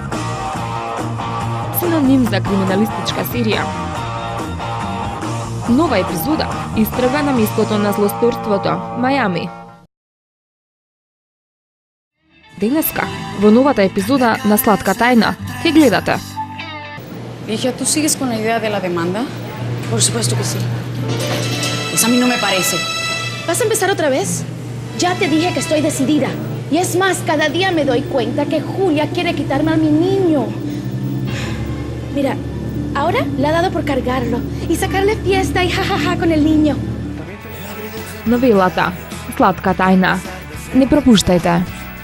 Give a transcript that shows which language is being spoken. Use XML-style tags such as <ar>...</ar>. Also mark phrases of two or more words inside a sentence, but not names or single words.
<mk>Синоним за криминалистичка серија. Нова епизода истрага на местото на злосторството, Мајами. Денеска, во новата епизода на Сладка тајна, ке гледате.</mk> <es>Hija, ¿tú sigues con la idea de la demanda? Por supuesto que sí. Pues a mí no me parece. ¿Vas a empezar otra vez? Ya te dije que estoy decidida. Y es más, cada día me doy cuenta que Julia quiere quitarme a mi niño. Mira, ahora le ha dado por cargarlo y sacarle fiesta y jajaja con el niño.</es> <mk>Новелата Сладка тајна. Не пропуштајте.</mk>